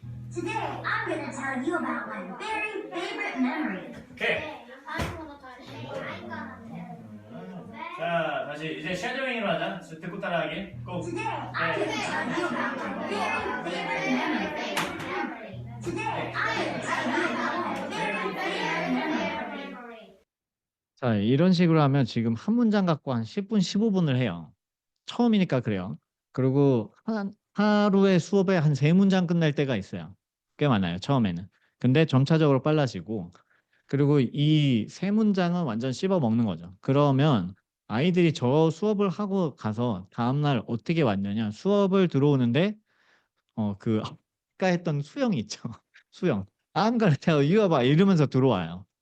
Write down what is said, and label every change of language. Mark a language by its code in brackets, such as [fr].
[en] Today, I'm gonna tell you about my very favorite memory. [ko] 오케이. 아이고 잘해. 자, 다시 이제 쉐도잉으로 하자. 듣고 따라하기. 고. [en] Today, I'm gonna tell you about my very favorite memory. Today, I'm gonna tell you about my very favorite memory. [ko] 자, 이런 식으로 하면 지금 한 문장 갖고 한 10분, 15분을 해요. 처음이니까 그래요. 그리고 하루에 수업에 한 3문장 끝날 때가 있어요. 꽤 많아요, 처음에는. 근데 점차적으로 빨라지고 그리고 이 3문장은 완전 씹어 먹는 거죠. 그러면 아이들이 저 수업을 하고 가서 다음날 어떻게 왔느냐. 수업을 들어오는데 아까 했던 수영이 있죠. 수영. [en] I'm gonna tell you about 이러면서 들어와요.